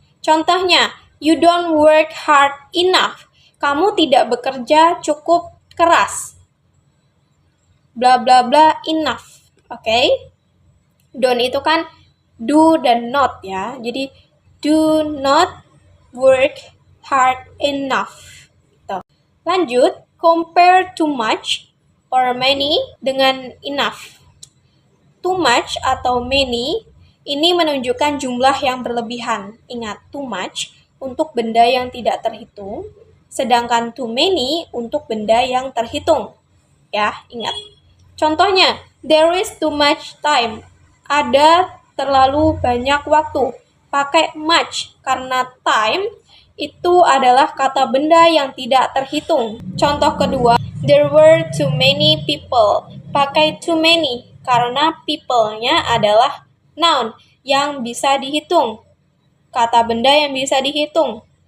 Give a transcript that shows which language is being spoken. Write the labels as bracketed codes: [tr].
[id] Contohnya, [en] you don't work hard enough. [id] Kamu tidak bekerja cukup keras. Bla bla bla, enough. Oke? Don't itu kan do dan not ya. Jadi, [en] do not work hard enough. [id] Lanjut, [en] compare too much or many dengan enough. [id] Too much atau many ini menunjukkan jumlah yang berlebihan. Ingat, too much untuk benda yang tidak terhitung, sedangkan too many untuk benda yang terhitung. Ya, ingat. Contohnya, [en] there is too much time. [id] Ada terlalu banyak waktu. Pakai much karena time itu adalah kata benda yang tidak terhitung. Contoh kedua, [en] there were too many people. [id] Pakai too many karena people-nya adalah noun yang bisa dihitung. Kata benda yang bisa dihitung.